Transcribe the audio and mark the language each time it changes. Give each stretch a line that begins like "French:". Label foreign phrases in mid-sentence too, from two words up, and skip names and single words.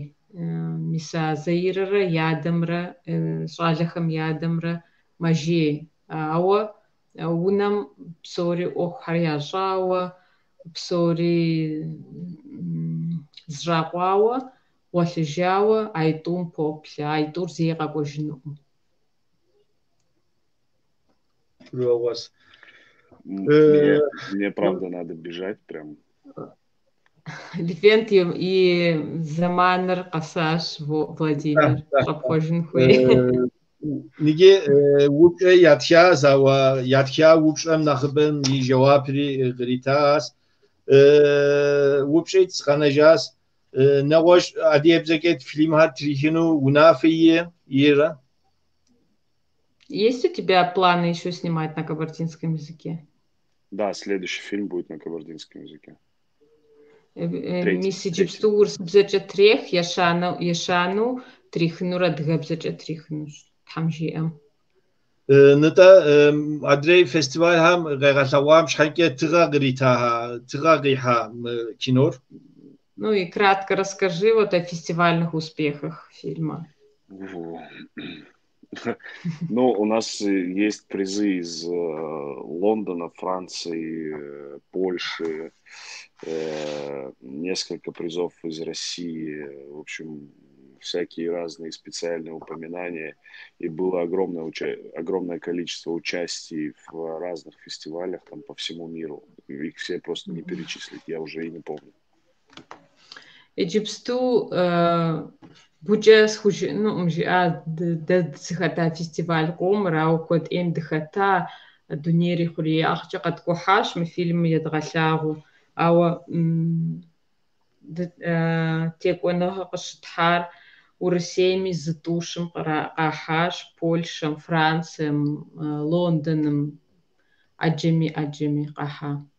Kabardian: Мис а Заиррэ и адэмрэ, щӏалэхэм и адэмрэ мэжей. Ауэ унэм псори ӏуэхухьэр ящӏауэ, псори зыщӏакъуауэ, гъуэлъыжауэ, ӏайтӏум поплъэ. ӏайтӏур зэи къэкӏуэжынукъым.
Russian: Мне правда надо бежать прям.
Kabardian: Левент и заманыр къэсащ Владимир. Щӏэпхъуэжын хуей. Ниги упчӏэ ятхя упчӏэм нэхъыбэм и жэуапри къритащ. Упчӏэ къэнэжащ. Нэгъуэщӏ адыгэбзэкӏэ фильмхэр трихыну унафэ ира?
Russian: Есть у тебя планы еще снимать на кабардинском языке? Да, следующий фильм будет на кабардинском языке.
Kabardian: Мис иджыпсту урысыбзэкӏэ трех, ещану трихынур адыгэбзэкӏэ трихынущ. Тхьэм жиӏэм. Нытӏэ адрей фестивальхэм къегъэлъэгъуам щхьэкӏэ тыгъэ къихьа кинор?
Russian: Ну и кратко расскажи вот о фестивальных успехах фильма. Ну, у нас есть призы из Лондона, Франции, Польши, несколько призов из России, в общем, всякие разные специальные упоминания. И было огромное количество участий в разных фестивалях там по всему миру. Их все просто не перечислить, я уже и не помню.
Kabardian: Иджыпсту Бучэ схужину дыхэта фестиваль къомыр, ауэ куэд ӏейм дыхэта, дунейр и хъуреягъкӏэ къэткӏухьащ мы фильмым едгъэлъагъуу. Ауэ текӏуэныгъэ къыщытхьар Урысейми зы тӏущым къахьащ, Польшэм, Францием, Лондоным ӏэджэми къахьа.